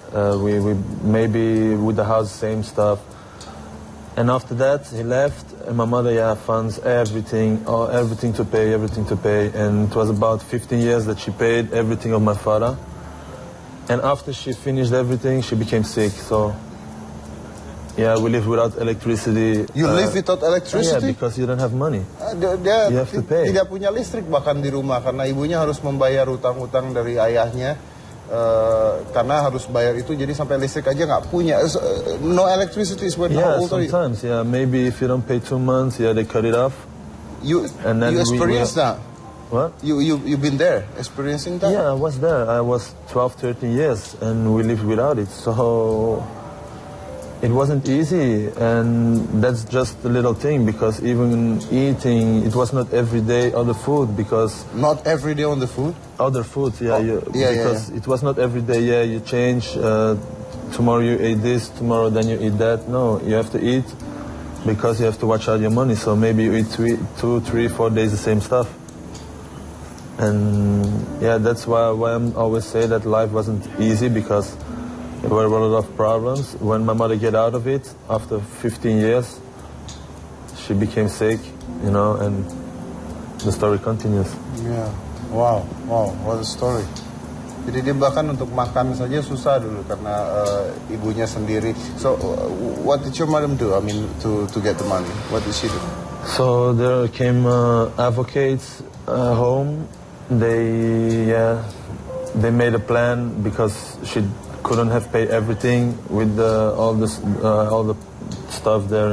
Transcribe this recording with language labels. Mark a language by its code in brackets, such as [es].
[en] We maybe with the house, same stuff. And after that, he left, and my mother, funds everything to pay. And it was about 15 years that she paid everything of my father. And after she finished everything, she became sick. So, we live without electricity. You live without electricity? Yeah, because you don't have money. [id] Dia [en] you have to pay. [id] Tidak punya listrik bahkan di rumah karena ibunya harus membayar utang-utang dari ayahnya. Karena harus bayar itu, jadi sampai listrik aja nggak punya. [en] No electricity is when how old are you? Sometimes, maybe if you don't pay 2 months, they cut it off. You experienced that? What? You've been there, experiencing that? Yeah, I was there. I was 12, 13 years, and we lived without it. So it wasn't easy, and that's just a little thing because even eating, it was not every day other food because... Not every day on the food? Other food, because it was not every day, you change, tomorrow you eat this, tomorrow then you eat that. No, you have to eat because you have to watch out your money. So maybe you eat 2, 3, 4 days the same stuff. And that's why I always say that life wasn't easy because there were a lot of problems. When my mother get out of it, after 15 years, she became sick, and the story continues. Yeah. Wow, what a story. [id] Jadi dia bahkan untuk makan saja susah dulu karena ibunya sendiri. [en] So, what did your mother do? I mean, to get the money, what did she do? So there came advocates home. They made a plan because she couldn't have paid everything with all the stuff there.